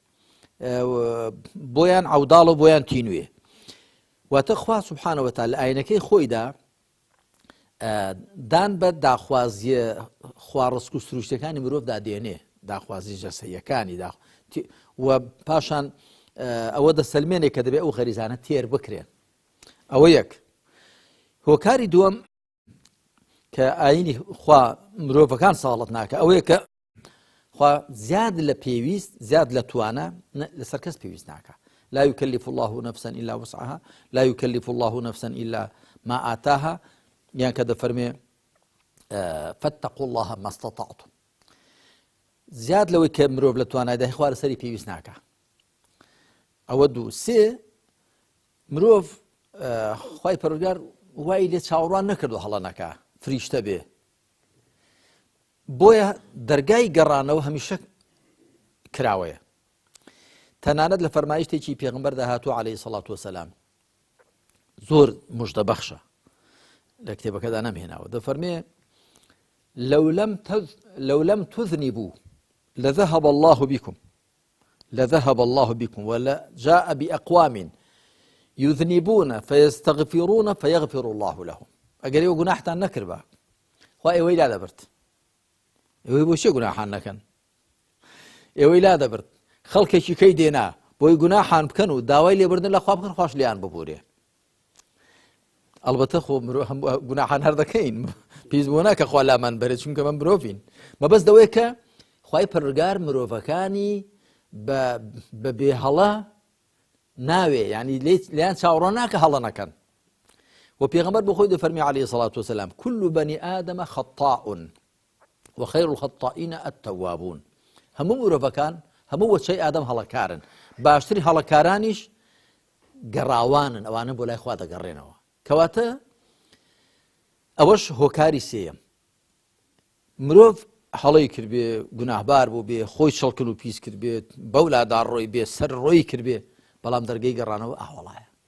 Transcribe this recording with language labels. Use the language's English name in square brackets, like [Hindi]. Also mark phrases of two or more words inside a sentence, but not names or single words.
[Central Kurdish] بۆیان عەوداڵ و بۆیان تینوێ واتە خوا [Arabic] سبحانه وتعالى [Central Kurdish] ئاینەکەی خۆیدا دان بە داخوازیە خواڕسک و سروشتەکانی مرۆڤ دادێنێ داخوازی جەسەیەکانی و پاشان ئەوە دەسەلمێنێ کە دەبێت ئەو غەریزانە تێر بکرێن ئەوە یەک هۆکاری دووەم کە ئاینی خوا مرۆڤەکان ساڵت ناکە ئەوەیە کە خوا زیاد لە پێویست زیاد لە توانە لەسەر کەس پێویست ناکە [Arabic] لا يكلف الله نفسا إلا وسعها لا يكلف الله نفسا إلا ما آتاها [Central Kurdish] يعني كذا فرمي [Arabic] فاتقوا الله ما استطعتم [Central Kurdish] زیاد لەوەی کە مرۆڤ لە توانایدا خوا لەسەری پێویست ناکە ئەوە دوو سێ مرۆڤ خوای پەروەردگار وای لێ چاوەڕوان نەکردو هەڵە نەکا فریشتە بێ بۆیە دەرگای گەڕانەوە هەمیشە کراوەیە تەنانەت لە فەرمایشتێکی پێغەمبەر داهاتوو [Arabic] عەلەیهی سەڵات وەسەلام [Central Kurdish] زۆر موژدەبەخشە لە کتێبەکەدا نەمهێناوە دەفەرمێ [Arabic] لو لم تذنبوا لذهب الله بكم ولجاء بأقوام يذنبون فيستغفرون فيغفر الله لهم [Central Kurdish] ئەگەر ئێوە گوناحتان نەکردبا خوا ئێوەی لا دەبرد ئێوەی بۆ چێ گوناحان نەکەن ئێوەی لا دەبرد خەڵکێکی کەی دێنا بۆی گوناحان بکەن و داوای لێبردن لە خوا بکەن خوش لیان ببورێ ئەلبەتە خۆ گوناحان هەر دەکەین پێویست بۆ ناکە خوا لامان بەرێت چونکە من مرۆڤین مەبەست دەوەیە کە خوای پەروەردگار مرۆڤەکانی بە بێهەڵە ناوێ یعنی لیان چاوەڕوان ناکە هەڵە نەکەن و پێغەمبەر بۆ خۆی دەفەرمی [Arabic] عەلەیهی سەڵات وەسەلام كل بني آدم خطاء وخير الخطائين التوابون [Central Kurdish] هەموو مرۆڤەکان هەموو وەچەی ئادەم هەڵەکارن باشتری هەڵەکارانیش گەڕاوانن ئەوانە بۆ لای خوا دەگەڕێنەوە کەواتە ئەوەش هۆکاری سێیەم مرۆڤ هەڵەی کردبێ گوناهبار بوو بێ خۆی چەڵکن و پیس کرد بێت بەولادا ڕۆی بێ سەر ڕۆی کرد بێ بەڵام دەرگەی گەڕانەوە ئاوەڵایە